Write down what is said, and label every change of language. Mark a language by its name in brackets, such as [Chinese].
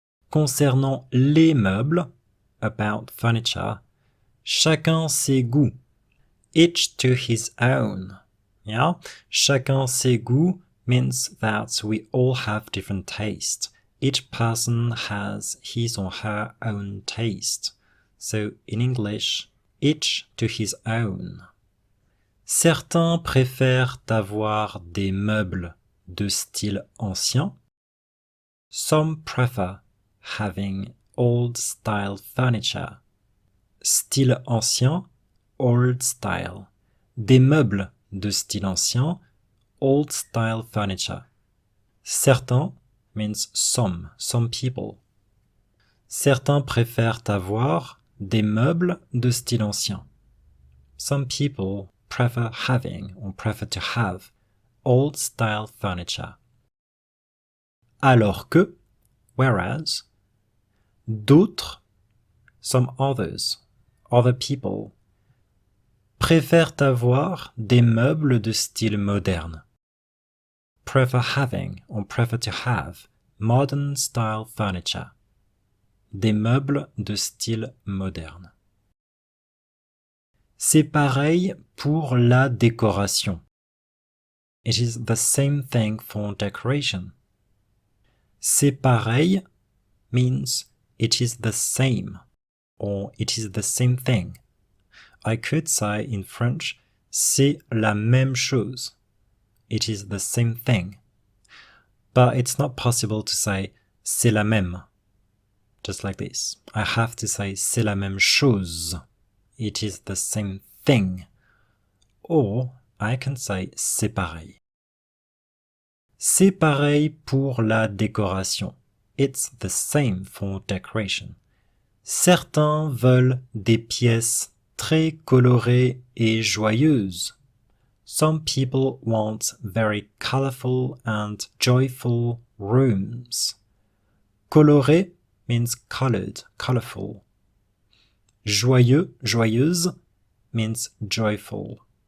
[French] Concernant les meubles, [English] about furniture, [French] chacun ses goûts, [English] each to his own. Yeah? [French] Chacun ses goûts [English] means that we all have different tastes. Each person has his or her own taste. So in English, each to his own. [French] Certains préfèrent avoir des meubles de style ancien. [English] Some prefer having old-style furniture. [French] style ancien, old style. Des meubles de style ancien, [English] old style furniture. Certains means some people. [French] Certains préfèrent avoir des meubles de style ancien. [English] Some people prefer having or prefer to have old style furniture. [French] Alors que, whereas, d'autres, [English] some others, other people, [French] préfèrent avoir des meubles de style moderne. [English] Prefer having or prefer to have modern style furniture. [French] Des meubles de style moderne. C'est pareil pour la décoration. [English] It is the same thing for decoration. [French] C'est pareil [English] means it is the same or it is the same thing. I could say in French, [French] c'est la même chose. [English] It is the same thing. But it's not possible to say [French] c'est la même. [English] Just like this. I have to say [French] c'est la même chose. [English] It is the same thing. Or I can say [French] c'est pareil. C'est pareil pour la décoration. [English] It's the same for decoration. [French] Certains veulent des pièces très colorées et joyeuses. [English] Some people want very colorful and joyful rooms. Coloré means colored, colorful. Joyeux, joyeuse means joyful.